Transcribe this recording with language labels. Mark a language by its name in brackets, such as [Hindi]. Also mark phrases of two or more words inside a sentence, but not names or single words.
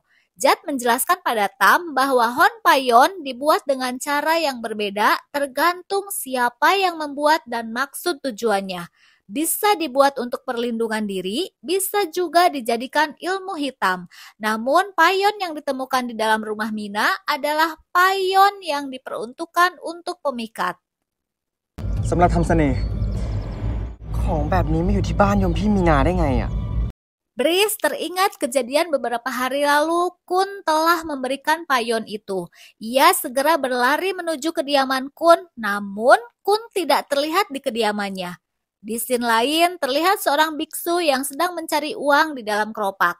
[Indonesian] Jat menjelaskan pada Tam bahwa hon payon dibuat dengan cara yang berbeda tergantung siapa yang membuat dan maksud tujuannya. Bisa dibuat untuk perlindungan diri, bisa juga dijadikan ilmu hitam. Namun payon yang ditemukan di dalam rumah Mina adalah payon yang diperuntukkan untuk pemikat. [Thai] สำหรับทำเสน่ห์ของแบบนี้ไม่อยู่ที่บ้านโยมพี่มีนาได้ไงอ่ะ [Indonesian] Brice teringat kejadian beberapa hari lalu. Kun telah memberikan payon itu. Ia segera berlari menuju kediaman Kun, namun Kun tidak terlihat di kediamannya. Di scene lain terlihat seorang biksu yang sedang mencari uang di dalam keropak.